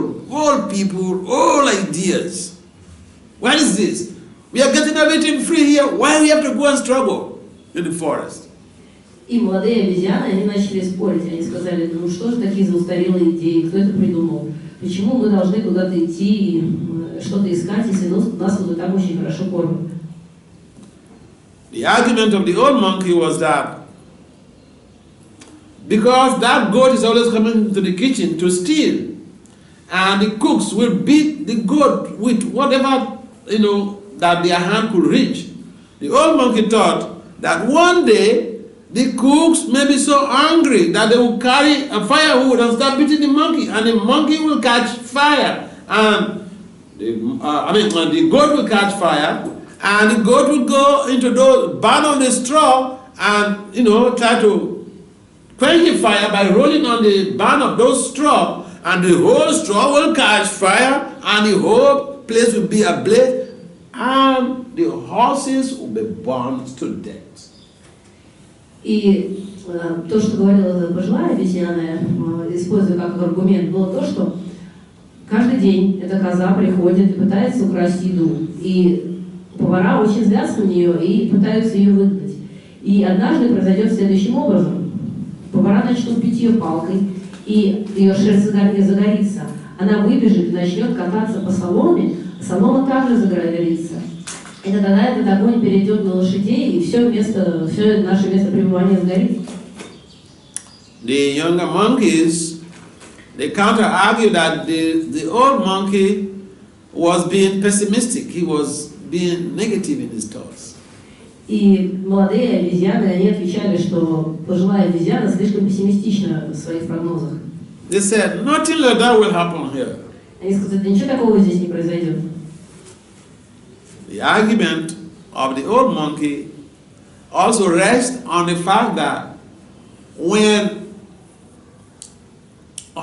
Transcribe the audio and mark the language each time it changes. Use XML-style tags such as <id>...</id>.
<en>Old people, old ideas. What is this? We are getting everything free here. Why do we have to go and struggle in the forest?</en> <ru>И молодые обезьяны, они начали спорить. Они сказали: ну что же такие за устарелые идеи, кто это придумал? Почему мы должны куда-то идти и что-то искать, если нас вот там очень хорошо кормят?</ru> <en>The argument of the old monkey was that because that goat is always coming to the kitchen to steal, and the cooks will beat the goat with whatever, that their hand could reach. The old monkey thought that one day the cooks may be so angry that they will carry a firewood and start beating the monkey, and the monkey will catch fire, and the goat will catch fire, and the goat will go into the barn of the straw and try to quench the fire by rolling on the barn of those straw, and the whole straw will catch fire, and the whole place will be ablaze, and the horses will be burned to death.</en> <ru>И то, что говорила пожилая обезьяна, используя как аргумент, было то, что каждый день эта коза приходит и пытается украсть еду. И повара очень злятся на нее и пытаются ее выгнать. И однажды произойдет следующим образом. Повара начнут бить ее палкой, и ее шерсть загорится. Она выбежит и начнет кататься по соломе, солома также загорится. И тогда этот огонь перейдет на лошадей, и все наше место пребывания сгорит.</ru> <en>The younger monkeys, they counter-argue that the old monkey was being pessimistic. He was being negative in his thoughts.</en> <ru>И молодые обезьяны, они отвечали, что пожилая обезьяна слишком пессимистична в своих прогнозах.</ru> <en>They said, nothing like that will happen here.</en> <ru>Они сказали: ничего такого здесь не произойдет.</ru> <en>The argument of the old monkey also rests on the fact that when a</en>